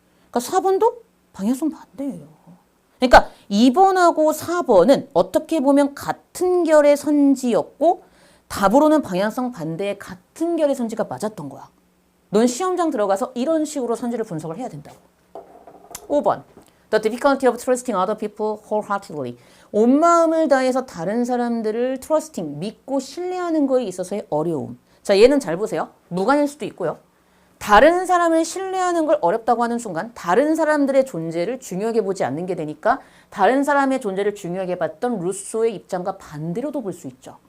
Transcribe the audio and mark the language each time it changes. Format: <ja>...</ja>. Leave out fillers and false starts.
<ko>그러니까 4번도 방향성 반대예요. 그러니까 2번하고 4번은 어떻게 보면 같은 결의 선지였고 답으로는 방향성 반대의 같은 결의 선지가 맞았던 거야. 넌 시험장 들어가서 이런 식으로 선지를 분석을 해야 된다고. 5번.</ko> <en>The difficulty of trusting other people wholeheartedly.</en> <ko>온 마음을 다해서 다른 사람들을 trusting, 믿고 신뢰하는 거에 있어서의 어려움. 자, 얘는 잘 보세요. 무관일 수도 있고요. 다른 사람을 신뢰하는 걸 어렵다고 하는 순간 다른 사람들의 존재를 중요하게 보지 않는 게 되니까 다른 사람의 존재를 중요하게 봤던 루소의 입장과 반대로도 볼 수 있죠.</ko>